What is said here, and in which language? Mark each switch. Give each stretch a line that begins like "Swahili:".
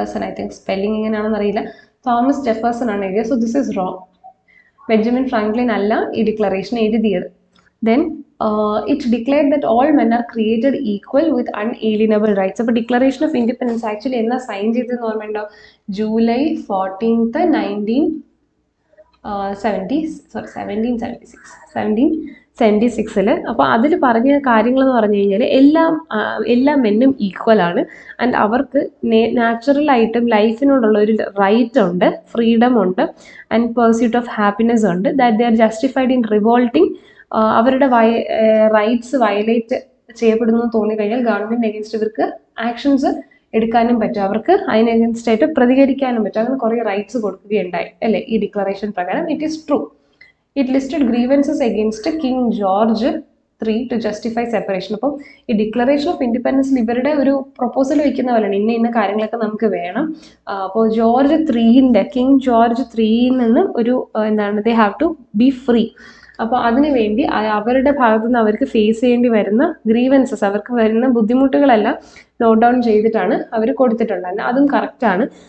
Malayalam: I think spelling എങ്ങനെയാണെന്ന് അറിയില്ല. Thomas Jefferson ആണ് എഴുതിയത്.
English: So this is wrong.
Malayalam: Benjamin Franklin അല്ല ഈ ഡിക്ലറേഷൻ എഴുതിയത്.
English: Then it declared that all men are created equal with unalienable rights.
Malayalam: അപ്പോൾ ഡിക്ലറേഷൻ ഓഫ് ഇൻഡിപെൻഡൻസ് ആക്ച്വലി എന്നാ sign ചെയ്തതെന്ന് ഓർമ്മയുണ്ടോ? ജൂലൈ 14, 1776. 76-ൽ. അപ്പോൾ അതിൽ പറഞ്ഞ കാര്യങ്ങളെന്ന് പറഞ്ഞു കഴിഞ്ഞാൽ എല്ലാ മെന്നും ഈക്വൽ ആണ് ആൻഡ് അവർക്ക് നാച്ചുറലായിട്ടും ലൈഫിനോടുള്ള ഒരു റൈറ്റ് ഉണ്ട്, ഫ്രീഡം ഉണ്ട് ആൻഡ് പെർസ്യൂട്ട് ഓഫ് ഹാപ്പിനെസ് ഉണ്ട്.
English: That they are justified in revolting.
Malayalam: അവരുടെ റൈറ്റ്സ് വയലേറ്റ് ചെയ്യപ്പെടുന്നു തോന്നിക്കഴിഞ്ഞാൽ ഗവൺമെൻറ് അഗേൻസ്റ്റ് ഇവർക്ക് ആക്ഷൻസ് എടുക്കാനും പറ്റും, അവർക്ക് അതിന് അഗേൻസ്റ്റ് ആയിട്ട് പ്രതികരിക്കാനും പറ്റും. അങ്ങനെ കുറേ റൈറ്റ്സ് കൊടുക്കുകയുണ്ടായി അല്ലേ ഈ ഡിക്ലറേഷൻ പ്രകാരം.
English: It is true. It listed grievances against King George III to justify separation.
Malayalam: അപ്പം ഈ ഡിക്ലറേഷൻ ഓഫ് ഇൻഡിപെൻഡൻസിൽ ഇവരുടെ ഒരു പ്രൊപ്പോസൽ വയ്ക്കുന്ന പോലെയാണ്, ഇന്ന കാര്യങ്ങളൊക്കെ നമുക്ക് വേണം. അപ്പോൾ കിങ് ജോർജ് ത്രീയിൽ നിന്ന് ഒരു എന്താണ്,
English: They have to be free.
Malayalam: അപ്പോൾ അതിനു വേണ്ടി അവരുടെ ഭാഗത്തു നിന്ന് അവർക്ക് ഫേസ് ചെയ്യേണ്ടി വരുന്ന ഗ്രീവൻസസ്, അവർക്ക് വരുന്ന ബുദ്ധിമുട്ടുകളെല്ലാം നോട്ട് ഡൗൺ ചെയ്തിട്ടാണ് അവർ കൊടുത്തിട്ടുണ്ടായിരുന്നത്. അതും കറക്റ്റാണ്.